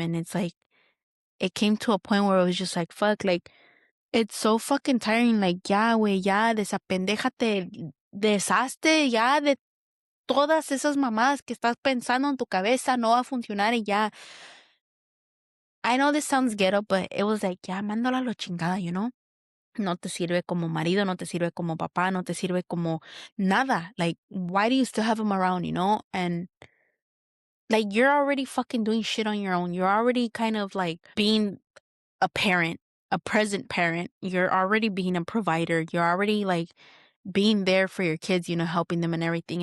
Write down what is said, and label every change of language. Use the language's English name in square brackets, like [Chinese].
[English] And it's like, it came to a point where it was just like, fuck, like, it's so fucking tiring. [Spanish] Like, ya, güey, ya, desapendéjate, deshazte ya de todas esas mamadas que estás pensando en tu cabeza, no va a funcionar y ya. [English] I know this sounds ghetto, but it was like, [Spanish] ya, mándala a la chingada, [English] you know? [Spanish] No te sirve como marido, no te sirve como papá, no te sirve como nada. [English] Like, why do you still have him around, you know? And like, you're already fucking doing shit on your own. You're already kind of like being a parent, a present parent. You're already being a provider. You're already like being there for your kids, you know, helping them and everything.